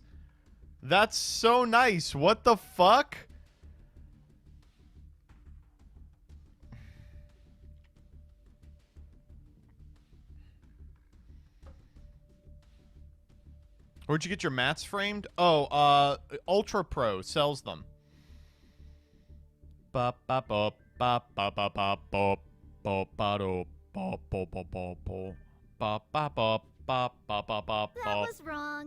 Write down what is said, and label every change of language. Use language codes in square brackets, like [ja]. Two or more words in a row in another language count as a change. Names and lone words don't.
[en] That's so nice. What the fuck? Where'd you get your mats framed? Oh, Ultra Pro sells them. Ba ba ba ba ba ba ba ba ba ba do ba ba ba ba ba ba ba ba ba ba ba ba. That was wrong.